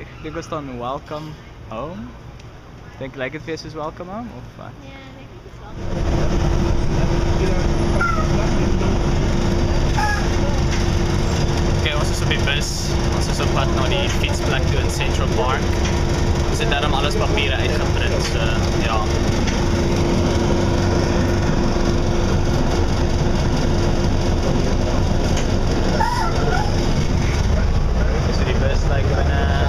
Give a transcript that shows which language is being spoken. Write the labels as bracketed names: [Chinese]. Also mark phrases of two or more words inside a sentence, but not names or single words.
[Afrikaans] Ek dink ons staan [English] welcome home. [Afrikaans] Dink lyk dit vir jou soos [English] welcome home [Afrikaans] of wat? Ja, ek dink dit is wel. Okay, ons is op die bus. Ons is op pad na die fietsplek toe in Central Park. Ons het daarom alles papiere uitgeprint, so ja. Dis die bus like binne.